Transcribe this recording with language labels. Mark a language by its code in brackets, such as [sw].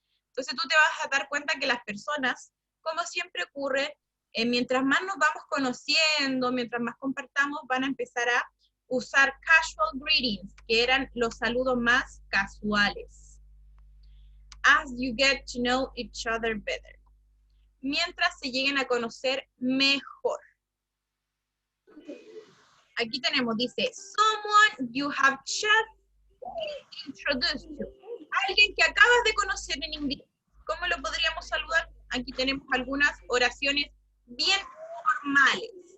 [es] Entonces tú te vas a dar cuenta que las personas, como siempre ocurre, mientras más nos vamos conociendo, mientras más compartamos, van a empezar a usar [en] casual greetings, [es] que eran los saludos más casuales. [en] As you get to know each other better. [es] Mientras se lleguen a conocer mejor. Aquí tenemos, dice, [en] someone you have just introduced to. [es] Alguien que acabas de conocer en inglés. ¿Cómo lo podría aquí tenemos algunas oraciones bien formales.